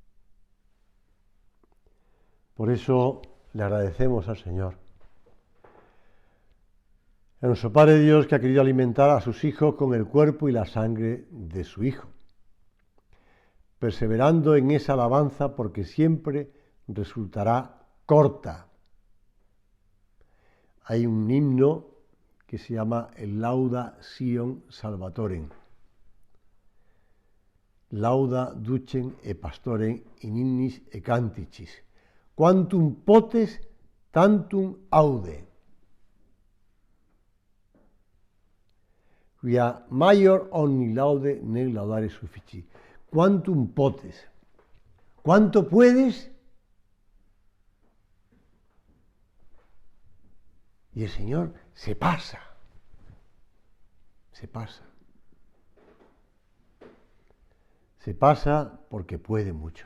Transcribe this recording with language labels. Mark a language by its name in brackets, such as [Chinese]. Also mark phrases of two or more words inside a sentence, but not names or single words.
[Spanish] Por eso le agradecemos al Señor, a nuestro Padre Dios, que ha querido alimentar a sus hijos con el cuerpo y la sangre de su Hijo, perseverando en esa alabanza porque siempre resultará corta. Hay un himno que se llama el [Latin] Lauda Sion Salvatorem, lauda ducem e pastorem in innis e canticis, quantum potes tantum aude. Quia maior omni laude nec laudare suffici. Quantum potes. [Spanish] ¿Cuánto puedes? Y el Señor se pasa. Se pasa. Se pasa porque puede mucho.